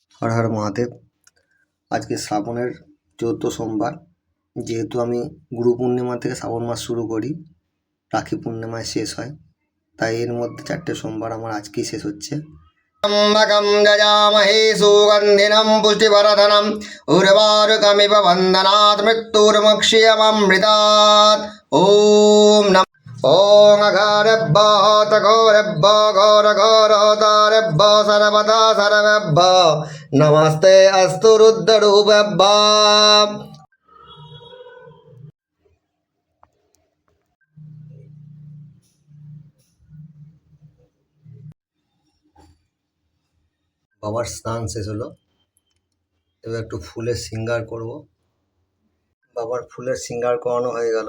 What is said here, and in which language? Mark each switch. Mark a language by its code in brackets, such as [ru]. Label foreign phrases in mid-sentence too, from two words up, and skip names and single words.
[bn] হর হর মহাদেব। আজকে শ্রাবণের 14 সোমবার। যেহেতু আমি গুরু পূর্ণিমা থেকে শ্রাবণ মাস শুরু করি, রাখি পূর্ণিমায় শেষ হয়, তাই এর মধ্যে 4টে সোমবার আমার আজকেই শেষ হচ্ছে। [sa] त्र्यम्बकं यजामहे सुगन्धिनं पुष्टिवर्धनम् उर्वारुकमिव वन्दनात् मृत्युर्मुक्ष्यममृतात् ॐ नमः ॐ अघोरेभ्यः घोरेभ्यः घोरघोरहोतारेभ्यः सर्वदा सर्वेभ्यः नमस्ते अस्तु रुद्ररूपेभ्यः। [bn] বাবার স্নান শেষ হলো, এবার একটু ফুলের শৃঙ্গার করব। বাবার ফুলের শৃঙ্গার করানো হয়ে গেল।